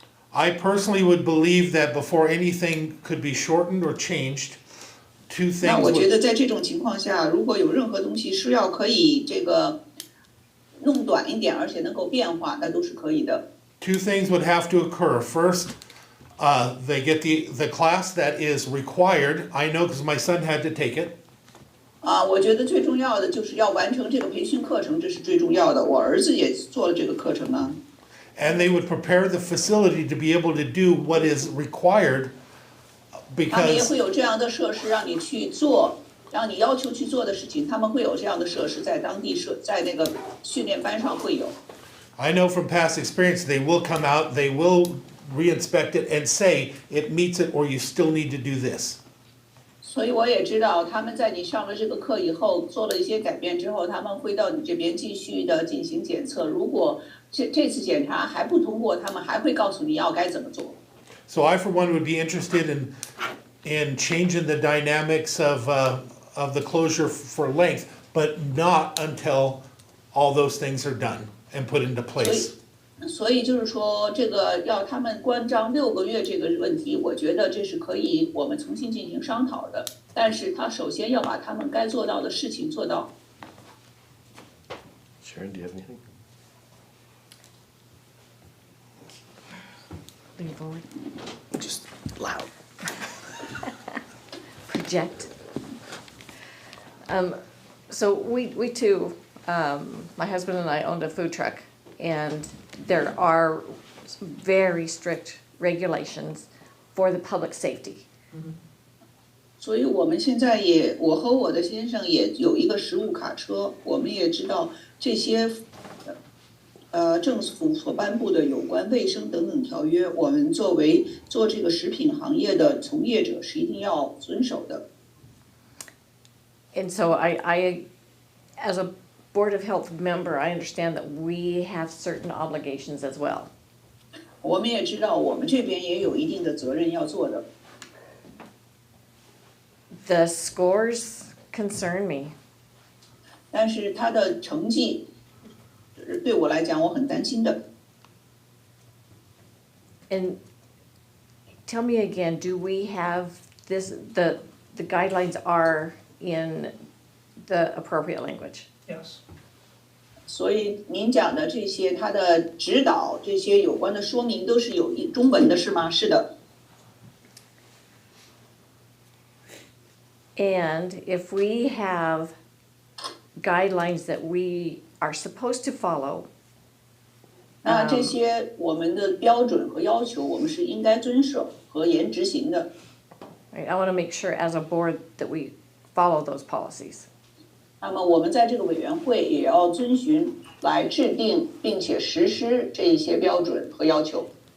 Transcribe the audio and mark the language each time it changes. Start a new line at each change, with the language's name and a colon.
English: I personally would believe that before anything could be shortened or changed, two
Chinese: 那
English: things
Chinese: 我觉得
English: would,
Chinese: 在这种情况下，如果有任何东西是要可以这个弄短一点，而且能够变化，那都是可以的。
English: two things would have to occur. First, they get the class that is required. I know because my son had to take it.
Chinese: 我觉得最重要的就是要完成这个培训课程，这是最重要的。我儿子也做了这个课程呢。
English: And they would prepare the facility to be able to do what is required
Chinese: 他们也
English: because
Chinese: 会有这样的设施让你去做，让你要求去做的事情，他们会有这样的设施在当地在那个训练班上会有。
English: I know from past experience they will come out, they will re-inspect it and say it meets it or you still need to do this.
Chinese: 所以我也知道，他们在你上了这个课以后，做了一些改变之后，他们会到你这边继续的进行检测。如果这次检查还不通过，他们还会告诉你要该怎么做。
English: So I, for one, would be interested in changing the dynamics of the closure for length, but not until all those things are done and put into place.
Chinese: 所以就是说，这个要他们关张6个月这个问题，我觉得这是可以我们重新进行商讨的。但是他首先要把他们该做到的事情做到。
English: Sharon, do you have anything? Lean forward. Just loud. Project. So we too, my husband and I owned a food truck, and there are some very strict regulations for the public safety.
Chinese: 所以我们现在也，我和我的先生也有一个食物卡车，我们也知道这些政府所颁布的有关卫生等等条约，我们作为做这个食品行业的从业者是一定要遵守的。
English: And so I, as a Board of Health member, I understand that we have certain obligations as well.
Chinese: 我们也知道我们这边也有一定的责任要做的。
English: The scores concern me.
Chinese: 但是他的成绩对我来讲我很担心的。
English: And tell me again, do we have this, the guidelines are in the appropriate language? Yes.
Chinese: 所以您讲的这些，他的指导这些有关的说明都是有中文的，是吗？是的。
English: And if we have guidelines that we are supposed to follow,
Chinese: 那这些我们的标准和要求，我们是应该遵守和严执行的。
English: right, I want to make sure as a board that we follow those policies.
Chinese: 那么我们在这个委员会也要遵循来制定并且实施这一些标准和要求。